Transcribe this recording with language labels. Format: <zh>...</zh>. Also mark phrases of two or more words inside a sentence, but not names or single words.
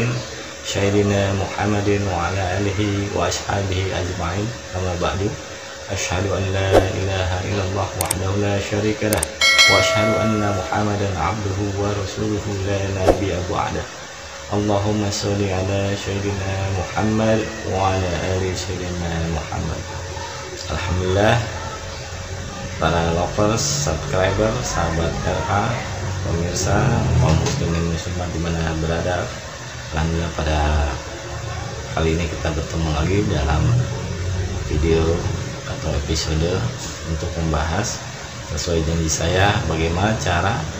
<ar>سيدنا محمد وعلى آله وأصحابه أجمعين. أما بعد. أشهد أن لا إله إلا الله وحده لا شريك له وأشهد أن محمدا عبده ورسوله لا نبي بعده. اللهم صل على سيدنا محمد وعلى آل سيدنا محمد.</ar> <id>Alhamdulillah, para lovers, subscriber, sahabat RA, pemirsa, kaum muslimin muslimat dimana berada, alhamdulillah pada kali ini kita bertemu lagi dalam video atau episode untuk membahas sesuai janji saya bagaimana cara</id>